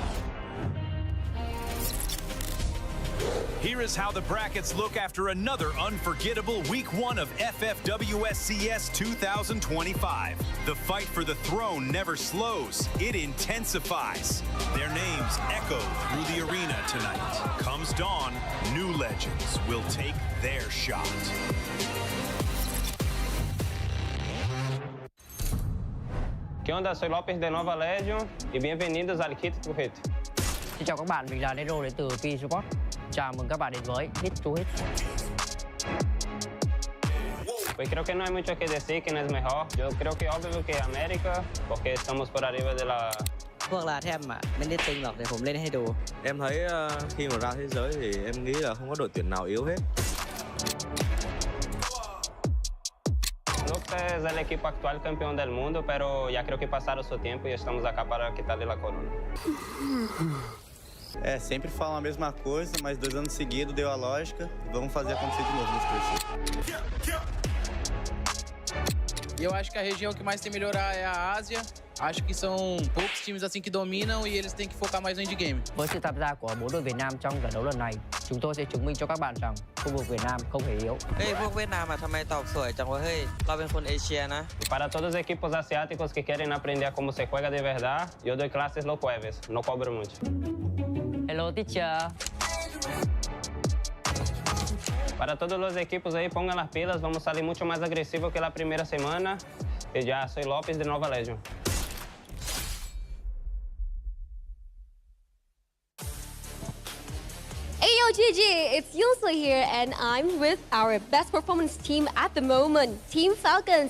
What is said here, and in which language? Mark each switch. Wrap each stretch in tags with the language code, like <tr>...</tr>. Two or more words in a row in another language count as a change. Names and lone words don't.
<en>Here is how the brackets look after another unforgettable Week 1 of FFWS CS 2025. The fight for the throne never slows, it intensifies. Their names echo through the arena tonight. Comes dawn, new legends will take their shot.</en> <es>¿Qué onda? Soy Lopez de Nova Legion y bienvenidos al Kit to Hit.</es> <vi>Xin chào các bạn, mình là Nero đến từ P-Support. Chào mừng các bạn đến với Hit to Hit.</vi> <es>Pues creo que no hay mucho que decir quién es mejor. Yo creo que obvio que América, porque estamos por arriba de la...</es> <th>พวกลาแทมอ่ะไม่ได้ตึงหรอกเดี๋ยวผมเล่นให้ดู</th> <vi>Em thấy khi mà ra thế giới thì em nghĩ là không có đội tuyển nào yếu hết.</vi> <es>Lux es el equipo actual campeón del mundo, pero ya creo que pasaron su tiempo y estamos acá para quitarle la corona.</es> <pt>É, sempre falam a mesma coisa, mas 2 anos seguidos deu a lógica. Vamos fazer acontecer de novo nesse terceiro. E eu acho que a região que mais tem que melhorar é a Ásia. Acho que são poucos times assim que dominam e eles têm que focar mais no endgame.</pt> <vi>Với sự tham gia của 4 đội Việt Nam trong trận đấu lần này, chúng tôi sẽ chứng minh cho các bạn rằng khu vực Việt Nam không hề yếu.</vi> <th>เฮ้ยพวกเวียดนามอะทำไมตอบสวยจังวะเฮ้ยเราเป็นคนเอเชียนะ</th> <pt>E para todos os equipos asiáticos que querem aprender</pt> <es>como se juega</es> <pt>de verdade, eu dou classes</pt> <es>los jueves, no cobro mucho.</es> <en>Hello teacher.</en> <es>Para todos los equipos ahí, pongan las pilas, vamos salir mucho más agresivo que la primera semana. Y ya, soy López de Nova Legion.</es> <en>Ayo Gigi, it's Yulsa here and I'm with our best performance team at the moment, Team Falcons.</en>